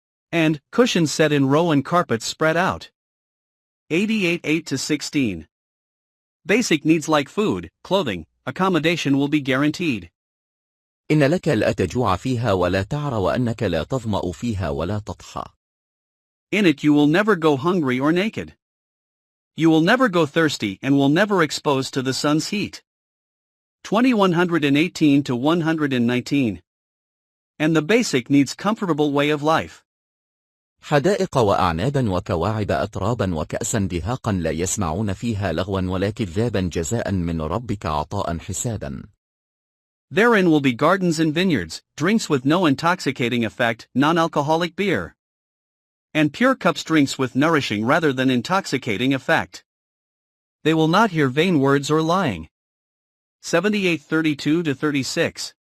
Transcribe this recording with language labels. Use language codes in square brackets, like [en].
[en] And, cushions set in row and carpets spread out. 88:8-16. Basic needs like food, clothing, accommodation will be guaranteed. [ar] إن لك لا تجوع فيها ولا تعر وأنك لا تظمأ فيها ولا تضحى. [en] In it you will never go hungry or naked. You will never go thirsty and will never expose to the sun's heat. 2118-119. And the basic needs comfortable way of life. [ar] حدائق وأعنابا وكواعب أترابا وكأسا دهاقا لا يسمعون فيها لغوا ولا كذابا جزاء من ربك عطاء حسابا. [en] Therein will be gardens and vineyards, drinks with no intoxicating effect, non-alcoholic beer. And pure cups, drinks with nourishing rather than intoxicating effect. They will not hear vain words or lying. 78:32-36.